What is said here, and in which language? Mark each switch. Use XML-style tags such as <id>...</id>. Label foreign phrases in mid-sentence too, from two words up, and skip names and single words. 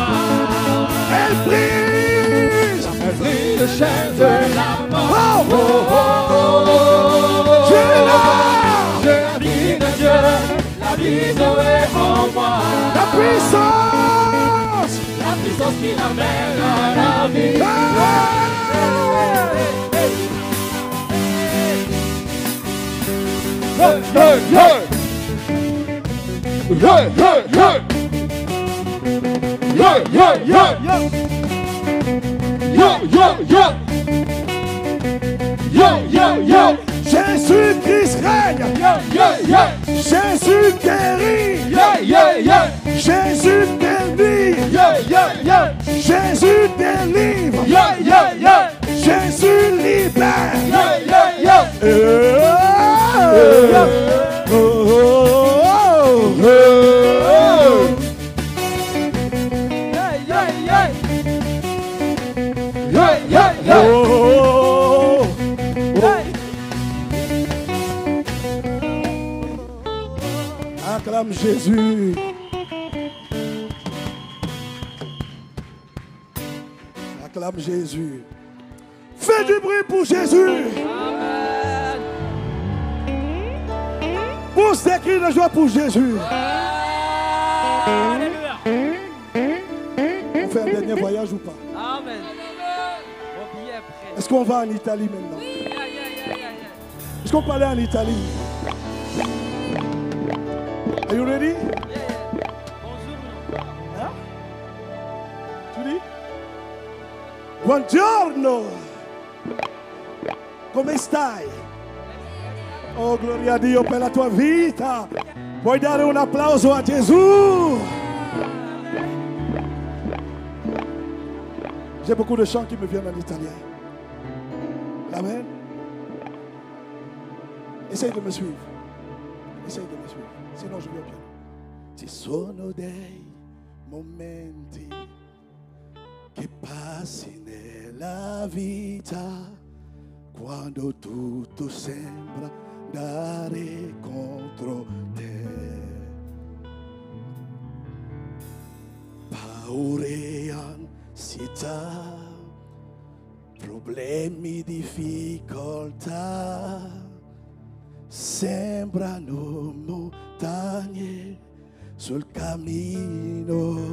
<fr>Elle brise. Elle brise le chair de la mort. Oh, oh, oh, oh. J'ai la vie de Dieu, la vie d'Oé en moi. La puissance. La puissance qui l'amène à la vie. Hey, hey, hey. Yeah, yeah, yeah. Yeah, yeah, yeah. Yo, yo, yo. Yo, yo, yo. Jésus-Christ règne. Yeah, yeah, yeah. Jésus guérit. Yeah, yeah, yeah. Jésus délivre. Yeah, yeah, yeah. Jésus délivre. Yeah, yeah, yeah. Jésus libère. Yeah, yeah, yeah. Oh, oh, oh, oh. Yeah, yeah, yeah. Yeah, yeah, yeah. Oh, acclame Jésus. Acclame Jésus. Fais du bruit pour Jésus. Amen. Pousse des cris de joie pour Jésus. Alléluia. On fait un dernier voyage ou pas? Amen. Mon billet est prêt. Est-ce qu'on va en Italie maintenant? Est-ce qu'on peut aller en Italie?</fr> <en>Are you ready?</en> <fr>Bonjour. Hein? Tu dis?</fr> <it>Buongiorno! Come stai? Oh, gloria a Dio per la tua vita! Puoi dare un applauso a Gesù?</it> <fr>J'ai beaucoup de chants qui me viennent en italien. Amen. Essaye de me suivre. Essaye de me suivre. Sinon, je vais au piano.</fr> <it>Ci sono dei momenti che passi nella vita quando tutto sembra andare contro te. Paure, ansietà, problemi, difficoltà sembrano montagne sul cammino</it>